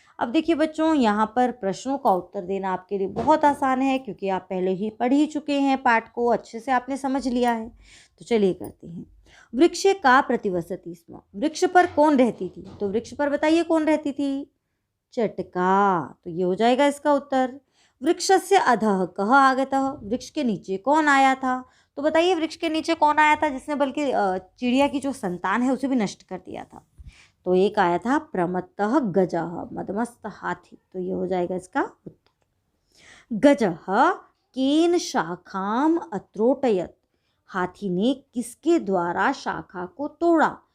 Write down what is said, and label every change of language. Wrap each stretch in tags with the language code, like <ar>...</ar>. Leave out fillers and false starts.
<hi>अब देखिए बच्चों, यहाँ पर प्रश्नों का उत्तर देना आपके लिए बहुत आसान है, क्योंकि आप पहले ही पढ़ ही चुके हैं, पाठ को अच्छे से आपने समझ लिया है। तो चलिए करते हैं। वृक्ष का</hi> <sa>प्रतिवसति स्म,</sa> <hi>वृक्ष पर कौन रहती थी? तो वृक्ष पर बताइए कौन रहती थी? चटका, तो ये हो जाएगा इसका उत्तर।</hi> <sa>वृक्षस्य अधः कः आगतः,</sa> <hi>वृक्ष के नीचे कौन आया था? तो बताइए वृक्ष के नीचे कौन आया था जिसने बल्कि चिड़िया की जो संतान है उसे भी नष्ट कर दिया था? तो एक आया था</hi> <sa>प्रमत्तः गजः,</sa> <hi>मदमस्त हाथी। तो ये हो जाएगा इसका उत्तर।</hi> <sa>गजः केन शाखाम अत्रोटयत,</sa> <hi>हाथी ने किसके द्वारा शाखा को तोड़ा?</hi>